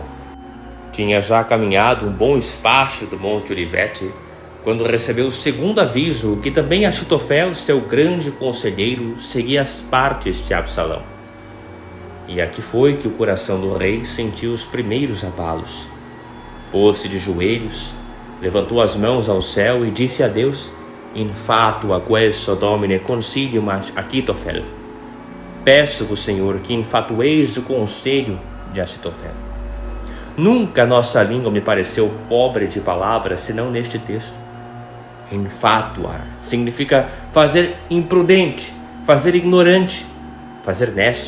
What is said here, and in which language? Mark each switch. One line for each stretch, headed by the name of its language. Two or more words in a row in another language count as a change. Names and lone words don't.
Portuguese: Tinha já caminhado um bom espaço do Monte Olivete quando recebeu o segundo aviso que também Achitofel, seu grande conselheiro, seguia as partes de Absalão. E aqui foi que o coração do rei sentiu os primeiros abalos. Pôs-se de joelhos, levantou as mãos ao céu e disse a Deus:
Latin: In fatua queso Domine concilium Achitofel.
Portuguese: Peço-vos, Senhor, que infatueis o conselho de Achitofel. Nunca nossa língua me pareceu pobre de palavras, senão neste texto. Infatuar significa fazer imprudente, fazer ignorante, fazer nécio.